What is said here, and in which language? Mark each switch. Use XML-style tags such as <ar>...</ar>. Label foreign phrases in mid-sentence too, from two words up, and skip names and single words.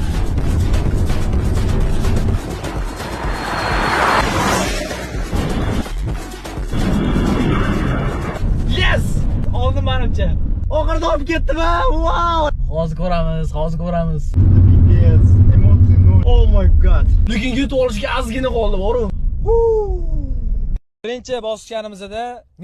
<en>Yes!</en> <uz>Oldim menimcha. Oxirida olib ketdim-a. Wow! Hozir ko'ramiz. Yes, emotsiya nol.</uz> <en>Oh my god.</en> <uz>Lekin yutib olishga ozgina qoldi, boru. Birinchi bosganimizda</uz>